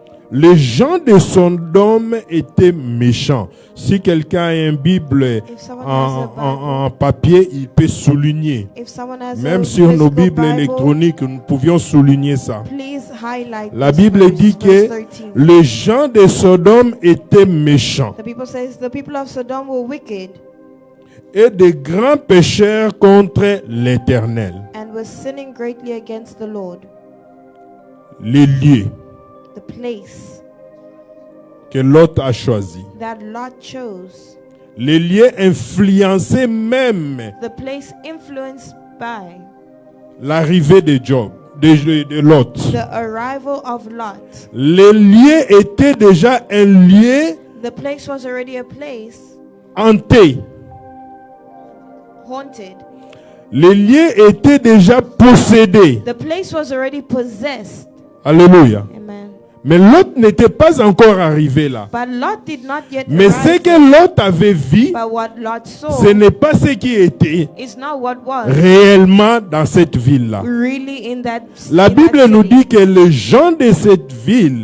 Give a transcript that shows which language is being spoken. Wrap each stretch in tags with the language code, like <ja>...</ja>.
<fr>Les gens de Sodome étaient méchants. Si quelqu'un a une Bible</fr> <en>If someone has a Bible,</en> <fr>en papier, il peut souligner.</fr> <en>if someone has</en> <fr>Même</fr> <en>a</en> <fr>sur nos</fr> <en>physical</en> <fr>Bibles</fr> <en>Bible,</en> <fr>électroniques, nous pouvions souligner ça.</fr> <en>please highlight</en> <fr>La</fr> <en>this</en> <fr>Bible</fr> <en>verse,</en> <fr>dit</fr> <en>verse 13.</en> <fr>les gens de Sodome étaient méchants</fr> <en>The people says the people of Sodom were wicked</en> <fr>et de grands pécheurs contre l'Éternel.</fr> <en>and were sinning greatly against the Lord.</en> <fr>Les lieux</fr> <en>The place</en> <fr>que Lot a choisis.</fr> <en>that Lot chose,</en> <fr>Les lieux influençaient même</fr> <en>the place influenced by</en> <fr>l'arrivée de Lot.</fr> <en>the arrival of Lot.</en> <fr>Les lieux étaient déjà un lieu</fr> <en>The place was already a place</en> <fr>hanté.</fr> <en>haunted.</en> <fr>Les lieux étaient déjà possédés.</fr> <en>The place was already possessed.</en> <fr>Alléluia.</fr> <en>Amen.</en> <fr>Mais Lot n'était pas encore arrivé là.</fr> <en>But Lot did not yet</en> <fr>Mais ce</fr> <en>arrive.</en> <fr>que Lot avait vu,</fr> <en>But what Lot saw</en> <fr>ce n'est pas ce qui était</fr> <en>is not what was</en> <fr>réellement dans cette ville-là.</fr> <en>really in that</en> <fr>La</fr> <en>in that</en> <fr>Bible nous</fr> <en>city.</en> <fr>dit que les gens de cette ville</fr>